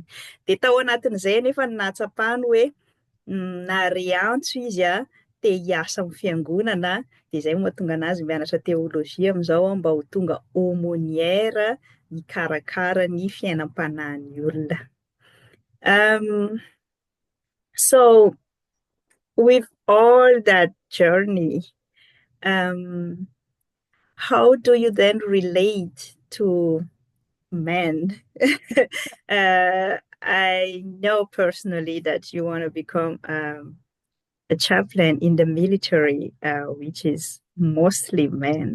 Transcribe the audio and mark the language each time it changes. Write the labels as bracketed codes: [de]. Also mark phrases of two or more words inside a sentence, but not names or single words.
[mg] De tao anatin'izay nefa nahatsapany hoe nahare antso izy te hiasa amin'ny fiangonana de zay mahatonga anazy mianatra théologie amin'izao mba ho tonga aumônière hikarakara ny fiainam-panahin'ny olona. [en] So with all that journey, how do you then relate to men? I know personally that you want to become a chaplain in the military, which is mostly men.